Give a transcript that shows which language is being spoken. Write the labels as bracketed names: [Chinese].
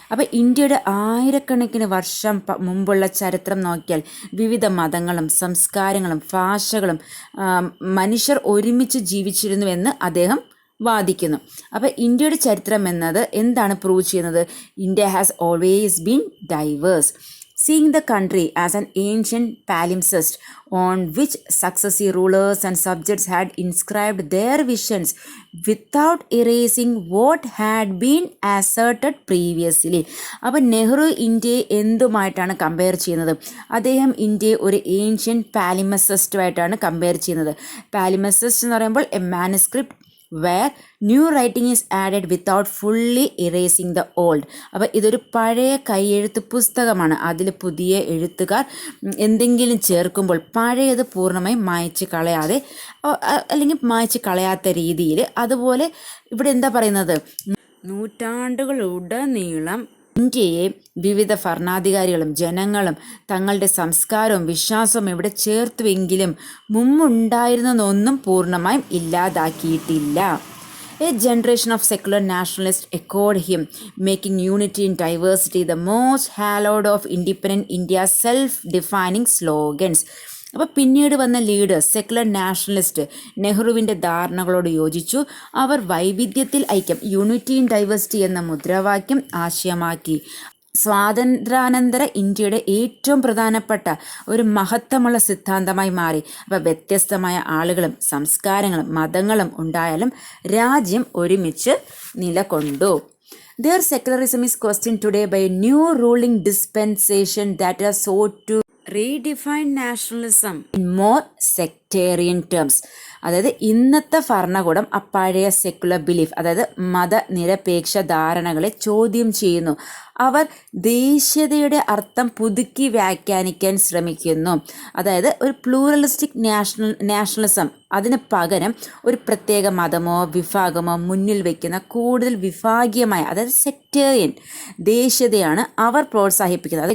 [Malayalam] അപ്പോൾ ഇന്ത്യയുടെ ആയിരക്കണക്കിന് വർഷം മുമ്പുള്ള ചരിത്രം നോക്കിയാൽ വിവിധ മതങ്ങളും സംസ്കാരങ്ങളും ഭാഷകളും മനുഷ്യർ ഒരുമിച്ച് ജീവിച്ചിരുന്നുവെന്ന് അദ്ദേഹം വാദിക്കുന്നു. അപ്പോൾ ഇന്ത്യയുടെ ചരിത്രം എന്നത് എന്താണ് പ്രൂവ് ചെയ്യുന്നത്? [English] India has always been diverse. seeing the country as an ancient palimpsest on which successive rulers and subjects had inscribed their visions without erasing what had been asserted previously. [Malayalam] അപ്പോൾ നെഹ്റു ഇന്ത്യയെ എന്തുമായിട്ടാണ് കമ്പയർ ചെയ്യുന്നത്? അദ്ദേഹം ഇന്ത്യയെ ഒരു ancient പാലിമസസ്റ്റുമായിട്ടാണ് compare ചെയ്യുന്നത്. പാലിമസസ്റ്റ് എന്ന് പറയുമ്പോൾ [English] A manuscript where new writing is added without fully erasing the old. [Malayalam] അപ്പോൾ ഇതൊരു പഴയ കൈയെഴുത്ത് പുസ്തകമാണ്. അതിൽ പുതിയ എഴുത്തുകാർ എന്തെങ്കിലും ചേർക്കുമ്പോൾ പഴയത് പൂർണ്ണമായും മായ്ച്ച് കളയാതെ അല്ലെങ്കിൽ മായ്ച്ച് കളയാത്ത രീതിയിൽ, അതുപോലെ ഇവിടെ എന്താ പറയുന്നത്, നൂറ്റാണ്ടുകളുടനീളം ഇന്ത്യയെ വിവിധ ഭരണാധികാരികളും ജനങ്ങളും തങ്ങളുടെ സംസ്കാരവും വിശ്വാസവും ഇവിടെ ചേർത്തുവെങ്കിലും മുമ്പുണ്ടായിരുന്നതൊന്നും പൂർണ്ണമായും ഇല്ലാതാക്കിയിട്ടില്ല. [English] A generation of secular nationalists echoed him, making unity in diversity the most hallowed of independent India's self-defining slogans. [Malayalam] അപ്പോൾ പിന്നീട് വന്ന ലീഡേഴ്സ് സെക്കുലർ നാഷണലിസ്റ്റ് നെഹ്റുവിൻ്റെ ധാരണകളോട് യോജിച്ചു. അവർ വൈവിധ്യത്തിൽ ഐക്യം, യൂണിറ്റി ഇൻ ഡൈവേഴ്സിറ്റി എന്ന മുദ്രാവാക്യം ആശയമാക്കി. സ്വാതന്ത്ര്യാനന്തര ഇന്ത്യയുടെ ഏറ്റവും പ്രധാനപ്പെട്ട ഒരു മഹത്വമുള്ള സിദ്ധാന്തമായി മാറി. അപ്പോൾ വ്യത്യസ്തമായ ആളുകളും സംസ്കാരങ്ങളും മതങ്ങളും ഉണ്ടായാലും രാജ്യം ഒരുമിച്ച് നിലകൊണ്ടു. [English] Their secularism is questioned today by a new ruling dispensation that has sought to redefine nationalism in more sectarian terms. [Malayalam] അതായത് ഇന്നത്തെ ഭരണകൂടം പഴയ സെക്കുലർ ബിലീഫ്, അതായത് മതനിരപേക്ഷ ധാരണകളെ ചോദ്യം ചെയ്യുന്നു. അവർ ദേശീയതയുടെ അർത്ഥം പുതുക്കി വ്യാഖ്യാനിക്കാൻ ശ്രമിക്കുന്നു. അതായത് ഒരു പ്ലൂറലിസ്റ്റിക് നാഷണലിസം അതിന് പകരം ഒരു പ്രത്യേക മതമോ വിഭാഗമോ മുന്നിൽ വയ്ക്കുന്ന കൂടുതൽ വിഭാഗീയമായ, അതായത് സെക്ടേറിയൻ ദേശീയതയാണ് അവർ പ്രോത്സാഹിപ്പിക്കുന്നത്.